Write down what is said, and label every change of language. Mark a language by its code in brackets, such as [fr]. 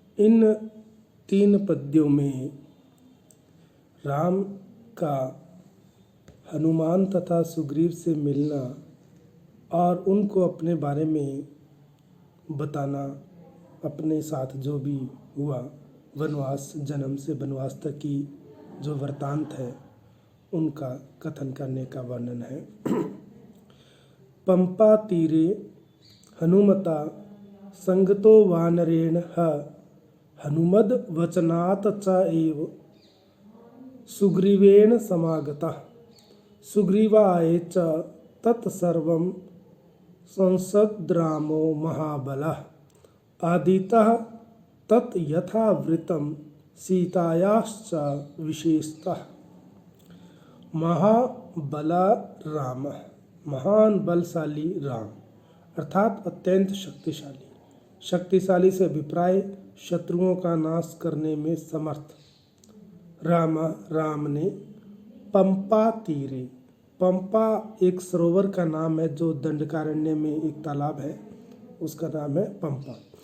[hi] इन 3 पद्यों में राम का हनुमान तथा सुग्रीव से मिलना और उनको अपने बारे में बताना, अपने साथ जो भी हुआ वनवास, जन्म से वनवास तक की जो वृत्तांत है उनका कथन करने का वर्णन है। [sa] पंपा तीरे हनुमता संगतो वानरेण हनुमद वचनात् च एव सुग्रीवेण समागतः सुग्रीवाय च तत्सर्वं संसद्रामो महाबलः आदितः तत् यथावृतं सीतायाश्च विशेषतः। [hi] महाबला राम, महान बलशाली राम अर्थात अत्यंत शक्तिशाली से अभिप्राय शत्रुओं का नाश करने में समर्थ। राम ने [sa] पंपा तीरे, [hi] पंपा एक सरोवर का नाम है जो दंडकारण्य में एक तालाब है, उसका नाम है पंपा।